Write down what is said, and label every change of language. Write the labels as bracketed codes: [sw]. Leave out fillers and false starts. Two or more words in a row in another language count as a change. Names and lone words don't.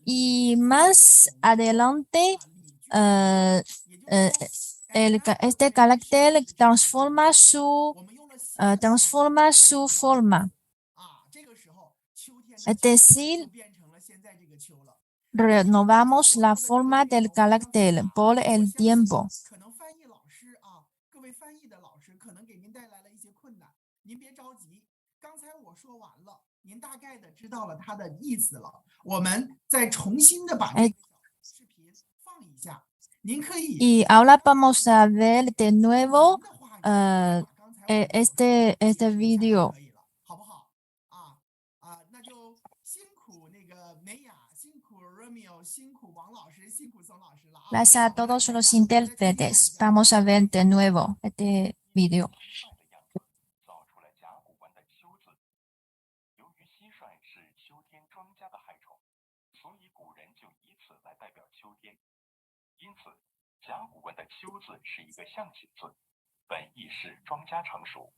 [es] Y más adelante, eh, eh, este carácter transforma su forma. Es decir, renovamos la forma del carácter por el tiempo. [zh] 可能翻译老师啊，各位翻译的老师可能给您带来了一些困难，您别着急。刚才我说完了，您大概的知道了它的意思了。我们再重新的把这个视频放一下，您可以。 [es] Y ahora vamos a ver de nuevo este video. [zh] 好不好？那就辛苦那个美雅，辛苦 Romeo， 辛苦王老师，辛苦宋老师了啊。 [es] Gracias a todos los intérpretes. Vamos a ver de nuevo este video. [zh] 造出了甲骨文的丘字。由于蟋蟀是秋天庄稼的害虫，所以古人就以此来代表秋天。因此，甲骨文的丘字是一个象形字，本意是庄稼成熟。